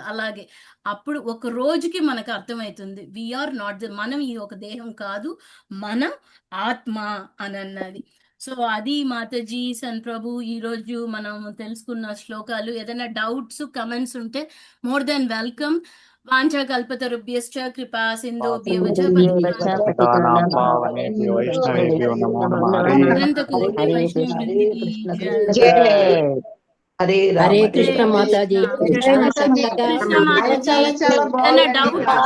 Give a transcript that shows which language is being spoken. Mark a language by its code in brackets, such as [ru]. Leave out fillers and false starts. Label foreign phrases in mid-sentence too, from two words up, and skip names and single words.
[te] అలాగే అప్పుడు ఒక రోజుకి మనకు అర్థమవుతుంది [en] we are not [te] మనం ఈ ఒక దేహం కాదు, మనం ఆత్మ అని అన్నది. సో అది మాతాజీ సన్ ప్రభు ఈ రోజు మనం తెలుసుకున్న శ్లోకాలు. ఏదైనా [en] doubts comments [te] ఉంటే [en] more than welcome. [sa] వాంఛా కల్పతరుభ్యశ్చ కృపా సింధుభ్యవచ పతితానాం పావనేభ్యో వైష్ణవేభ్యో నమో నమః. [te] అనంత కోటి హరే వైష్ణవ కృష్ణ వృందికి జై. హరే హరే రామ కృష్ణ మాతాజీ. కృష్ణ మాతాజీ. చాలా ఏదైనా డౌట్